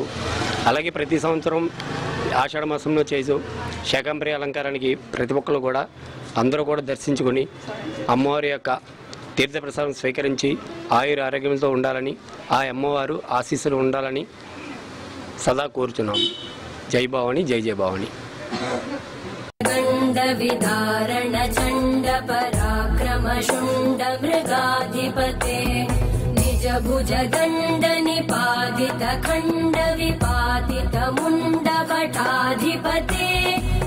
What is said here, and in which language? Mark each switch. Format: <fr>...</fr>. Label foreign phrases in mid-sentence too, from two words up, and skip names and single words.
<te>అలాగే ప్రతి సంవత్సరం ఆషాఢ మాసంలో చేసే శాకాంబరి అలంకారానికి ప్రతి ఒక్కరు కూడా అందరూ కూడా దర్శించుకొని అమ్మవారి యొక్క తీర్థప్రసాదం స్వీకరించి ఆయుర ఆరోగ్యంతో ఉండాలని ఆ అమ్మవారు ఆశీస్సులు ఉండాలని సదా కోరుచున్నాము. జై భవాని, జై జయ భవాని.</te> <sa>गंड विदारण चंड पराक्रम शुंड मृगाधिपते निज भुज दंड निपातित खंड विपातित मुंड भटाधिपते</sa>